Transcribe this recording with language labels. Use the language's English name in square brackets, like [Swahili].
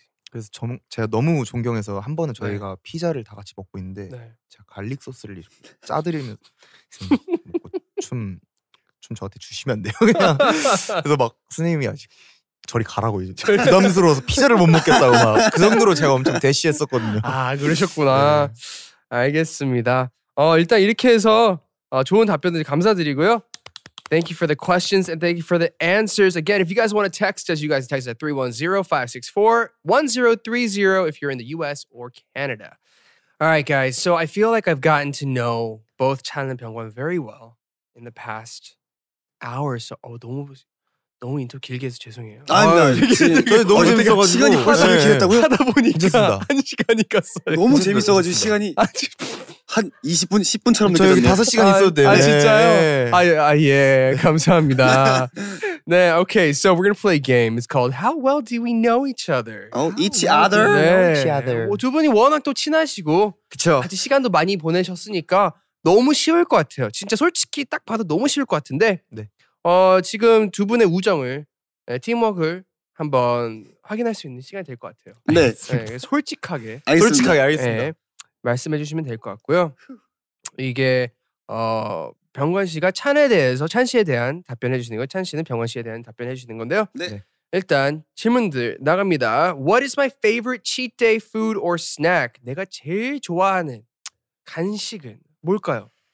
[Korean] 그래서 제가 너무 존경해서 한 번은 저희가 피자를 다 같이 먹고 있는데 제가 갈릭 소스를 이렇게 짜드리면서 먹고 춤 저한테 주시면 안 돼요? 그냥 그래서 막 선생님이 아직 저리 가라고 이제 부담스러워서 피자를 못 먹겠다고 막 그 정도로 제가 엄청 대시했었거든요. 그러셨구나. 알겠습니다. 일단 이렇게 해서 좋은 답변들 감사드리고요. [English] Thank you for the questions and thank you for the answers. Again, if you guys want to text us, you guys text at 310-564-1030 if you're in the US or Canada. All right, guys. So I feel like I've gotten to know both Chan and Byungwon very well in the past hour. [Korean] So 너무 인터 길게 해서 죄송해요. 저희 너무 재밌어가지고 시간이 벌써 이렇게 됐다고요? 하다 보니까 1시간이 갔어요. 너무 재밌어가지고 시간이 한 20분, 10분처럼 저 여기 5시간 있어도 돼요. 진짜요? 예, 감사합니다. [English] 네, okay, so we're gonna play a game. It's called How Well Do We Know Each Other? Each other? [Korean] 네. 두 분이 워낙 또 친하시고 그쵸. 같이 시간도 많이 보내셨으니까 너무 쉬울 것 같아요. 진짜 솔직히 딱 봐도 너무 쉬울 것 같은데 지금 두 분의 우정을 팀워크를 한번 확인할 수 있는 시간이 될 것 같아요. 네. 솔직하게 알겠습니다. 말씀해 주시면 될 것 같고요. 이게 병관 씨가 찬 씨에 대한 답변해 주시는 거예요. 찬 씨는 병관 씨에 대한 답변해 주시는 건데요. 네. 일단 질문들 나갑니다. [English] What is my favorite cheat day food or snack? [Korean] 내가 제일 좋아하는 간식은 뭘까요?